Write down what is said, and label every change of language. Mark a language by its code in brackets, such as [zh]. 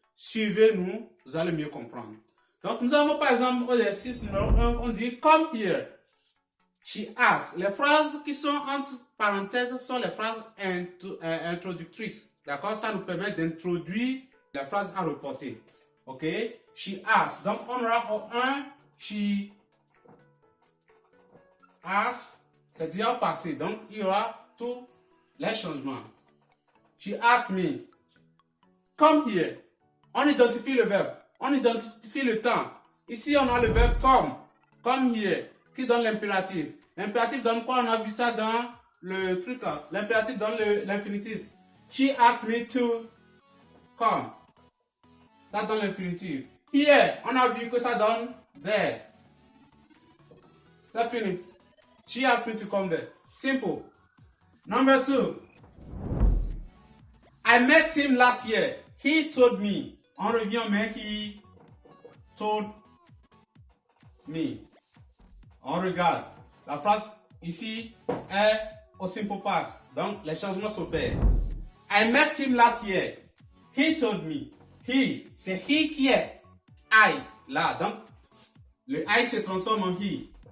[fr] Suivez-nous, vous allez mieux comprendre. Donc, nous avons par exemple l'exercice numéro 1, on dit [en] come here. She asked. [fr] Les phrases qui sont entre parenthèses sont les phrases introductrices. D'accord? Ça nous permet d'introduire la phrase à reporter. [en] Ok? She asked. [fr] Donc, on aura au 1, [en] she asked. [fr] C'est déjà au passé. Donc, il y aura tous les changements. [en] She asked me. Come here. [fr] On identifie le verbe. On identifie le temps. Ici, on a le verbe come. [en] Come here. [fr] Qui donne l'impératif. L'impératif donne quoi? On a vu ça dans le truc. L'impératif donne l'infinitif. [en] She asked me to come. [fr] Ça donne l'infinitif. Here, on a vu que ça donne there. C'est fini. [en] She asked me to come there. Simple. Number 2. I met him last year. He told me. [fr] On revient, mais [en] he told me. [fr] On regarde. La phrase ici est au simple past. Donc, les changements s'opèrent. [en] I met him last year. He told me. He, c'est he qui est. I, là. [fr] Donc, le I se transforme en he.